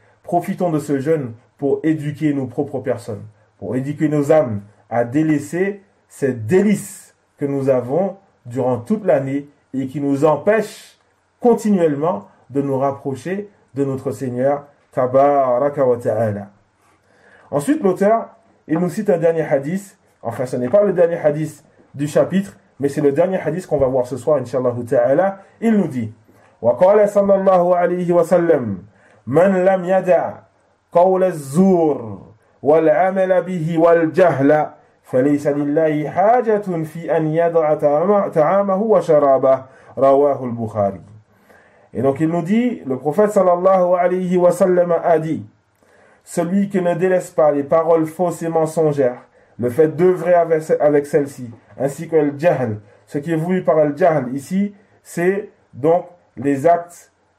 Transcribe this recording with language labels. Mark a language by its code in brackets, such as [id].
[fr] Profitons de ce jeûne pour éduquer nos propres personnes, pour éduquer nos âmes à délaisser ces délices que nous avons durant toute l'année et qui nous empêchent continuellement de nous rapprocher de notre Seigneur tabaraka wa ta'ala. Ensuite, l'auteur, il nous cite un dernier hadith. Enfin, ce n'est pas le dernier hadith du chapitre, mais c'est le dernier hadith qu'on va voir ce soir, inshallah ta'ala. Il nous dit, [ar] وقال صلى الله عليه وسلم من لم يدع قول الزور والعمل به والجهل فليس لله حاجة في أن يدع طعامه وشرابه رواه البخاري. [fr] Et donc il nous dit, le prophète sallallahu alayhi wa sallam a dit, celui qui ne délaisse pas les paroles fausses et mensongères, le fait d'œuvrer avec celles-ci, ainsi que le jahl, ce qui est voulu par le jahl ici, c'est donc les actes